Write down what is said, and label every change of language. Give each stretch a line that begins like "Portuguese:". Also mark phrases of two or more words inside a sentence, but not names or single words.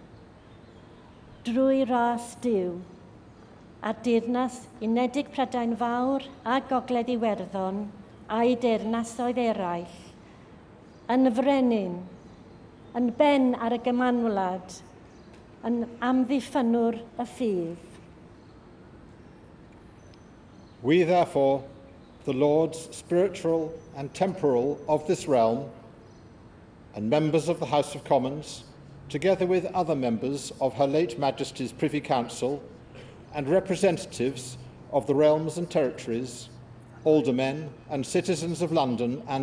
Welsh: drwy ras Duw, a deyrnas Unedig Prydain Fawr a Gogledd Iwerddon a'i deyrnasoedd eraill, yn frenin, yn ben ar y gymanwlad, yn amddiffynwr y ffydd.
English: We therefore, the Lords spiritual and temporal of this realm, and members of the House of Commons, together with other members of Her late Majesty's Privy Council and representatives of the realms and territories, aldermen and citizens of London and